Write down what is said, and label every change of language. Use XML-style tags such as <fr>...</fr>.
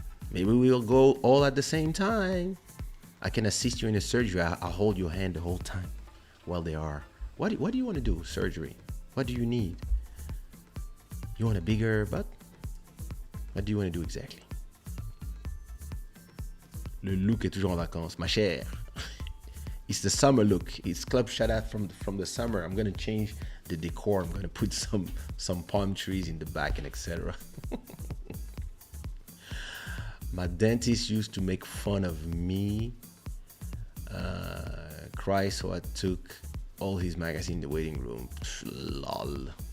<en>Maybe we'll go all at the same time. I can assist you in the surgery. I'll hold your hand the whole time while they are. What do you want to do? Surgery. What do you need? You want a bigger butt? What do you want to do exactly?</en> <fr>Le look est toujours en vacances, ma chère.</fr> <en>It's the summer look. It's Club Shada from the summer. I'm gonna change the decor. I'm gonna put some palm trees in the back and etc. My dentist used to make fun of me, cry, so I took all his magazine in the waiting room. Lol.</en>